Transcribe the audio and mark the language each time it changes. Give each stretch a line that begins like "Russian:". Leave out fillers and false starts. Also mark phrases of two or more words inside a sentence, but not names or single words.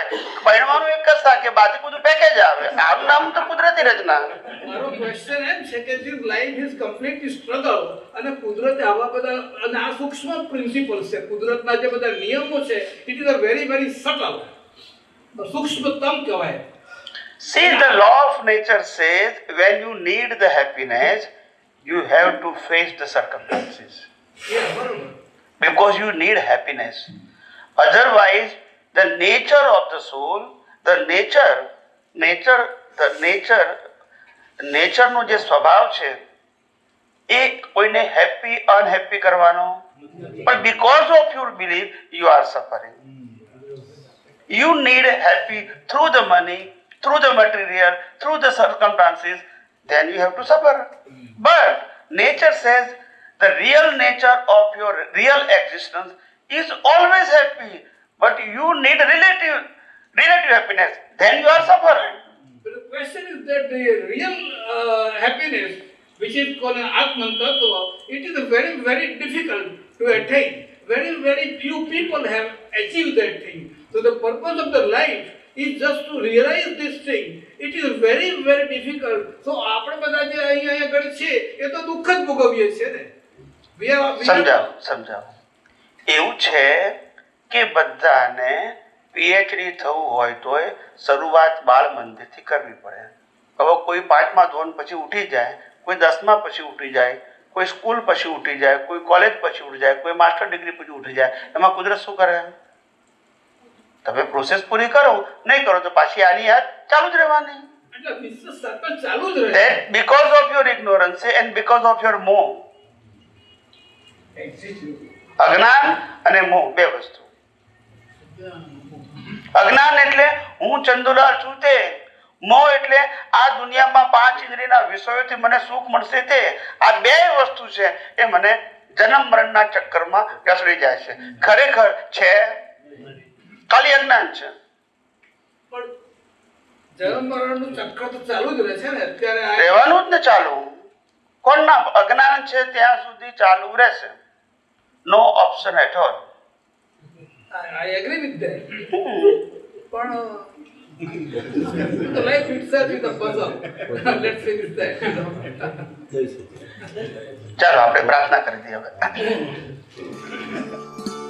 Gujarati: પહેરવાનું એક જ થાય, બાકી બધું પેકેજ આવે. આનું નામ તો કુદરતી રચના. મારો ક્વેશ્ચન એમ છે કે
English: this life is completely struggle,
Gujarati: અને કુદરતે આવા બધા, અને આ સૂક્ષ્મ પ્રિન્સિપલ્સ છે, કુદરતના જે બધા નિયમો છે,
English: it is a very very subtle,
Gujarati: સૂક્ષ્મતમ કહેવાય.
English: See, the law of nature says when you need the happiness, you have to face the circumstances.
Gujarati: બરોબર.
English: Because you need happiness. Otherwise, the nature of the soul, the
Gujarati: નેચરનો જે સ્વભાવ છે એ કોઈને
English: happy unhappy
Gujarati: કરવાનો, પણ
English: because of your belief you are suffering. You need happy through the money, through the material, through the circumstances, then you have to suffer. But nature says the real nature of your real existence is always happy, but you need relative happiness, then you are suffering. But the question is that the real happiness which is called an Atman Tattva, it is very, very difficult to attain. Very, very few people have achieved that thing. So the purpose of the life is just to realize this thing. It is very, very difficult.
Gujarati: So આપણે બધા જે અહીંયા આગળ છે એ તો દુઃખ જ ભોગવીએ છીએ ને. સમજાવો એવું છે કે બધાને પીએચડી થવું હોય તોય શરૂઆત બાળ મંદિરથી કરવી પડે. હવે કોઈ 5મા ધોરણ પછી ઉઠી જાય, કોઈ 10મા પછી ઉઠી જાય, કોઈ સ્કૂલ પછી ઉઠી જાય, કોઈ કોલેજ પછી ઉઠી જાય, કોઈ માસ્ટર ડિગ્રી પછી ઉઠી જાય, એમાં કુદરત શું કરે? તમે પ્રોસેસ પૂરી કરો, નહીં કરો તો પાછી આની યાદ ચાલુ જ રહેવાની. એટલે વિશ્વ સર્કલ ચાલુ જ રહે.
English: Because of your ignorance and because of your મોહ.
Gujarati: અજ્ઞાન અને મોહ બે વસ્તુ. અજ્ઞાન એટલે હું ચંદુલાલ છું તે, મોહ એટલે આ દુનિયામાં 5 ઇન્દ્રિયના વિષયોથી મને સુખ મળશે તે. આ બે વસ્તુ છે એ મને જન્મ મરણના ચક્કરમાં ઘસડી જાય છે. ખરેખર છે ખાલી અજ્ઞાન છે. પણ જન્મ મરણનું ચક્ર તો ચાલુ જ રહે છે ને અત્યારે. રહેવાનું જ ને ચાલુ. કોણના અજ્ઞાન છે ત્યાં સુધી ચાલુ રહેશે.
English: no option at all. I agree with that. પણ the life itself is a puzzle. Let's finish that.
Gujarati: ચાલો આપણે પ્રાર્થના કરી દઈએ હવે.